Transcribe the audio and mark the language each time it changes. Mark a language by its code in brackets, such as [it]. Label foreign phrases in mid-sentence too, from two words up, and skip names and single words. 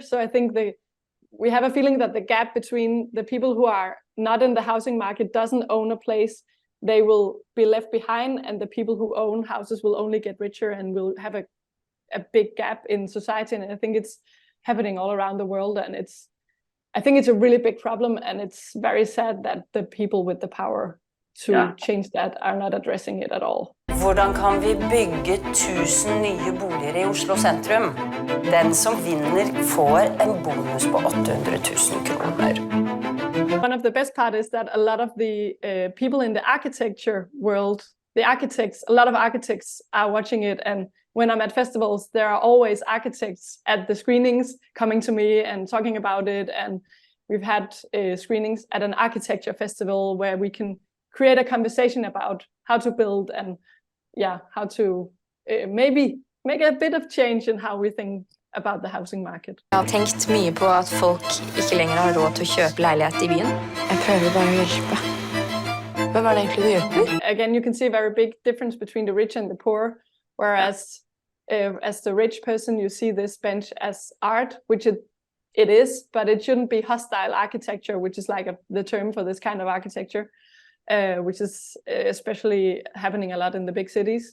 [en] So I think we have a feeling that the gap between the people who are not in the housing market, doesn't own a place, they will be left behind, and the people who own houses will only get richer, and will have a big gap in society. And I think it's happening all around the world, and I think it's a really big problem, and it's very sad that the people with the power to change that are not addressing it at all. [no] Hvordan kan vi bygge 1000 nye boliger i Oslo sentrum? Den som vinner får en bonus på 800.000 kroner. [en] One of the best part is that a lot of the people in the architecture world, a lot of architects are watching it, and when I'm at festivals, there are always architects at the screenings coming to me and talking about it. And we've had screenings at an architecture festival where we can create a conversation about how to build and how to maybe make a bit of change in how we think about the housing market. [no] Jeg har tenkt mye på at folk ikke lenger har råd til å kjøpe leilighet i byen. Jeg prøver bare å hjelpe. Hvem det egentlig du hjelper? [en] Again, you can see a very big difference between the rich and the poor, whereas as the rich person, you see this bench as art, which it is, but it shouldn't be hostile architecture, which is like the term for this kind of architecture, which is especially happening a lot in the big cities.